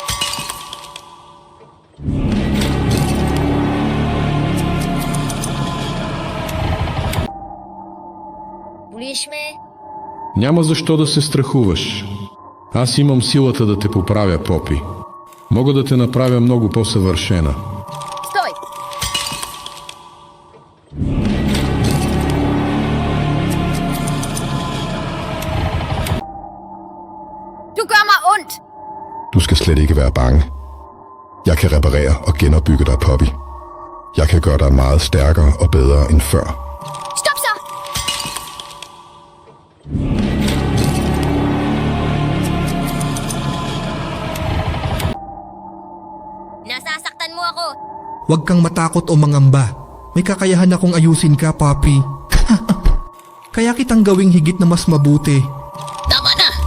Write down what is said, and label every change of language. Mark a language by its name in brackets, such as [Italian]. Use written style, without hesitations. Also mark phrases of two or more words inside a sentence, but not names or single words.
[Bulgarian] Болиш ме? Няма защо да се страхуваш. Аз имам силата да те поправя, Попи. Мога да те направя много по-съвършена. Стой! [Danish] Du gør mig ondt! Du skal slet ikke være bange. Jeg kan reparere og genopbygge dig, Poppy. Jeg kan gøre dig meget stærkere og bedre end før. Stop så! [Filipino] Nasasaktan mo ako! Huwag kang matakot o mangamba. May kakayahan akong ayusin ka, Papi. Kaya kitang gawing higit na mas mabuti. Tama na!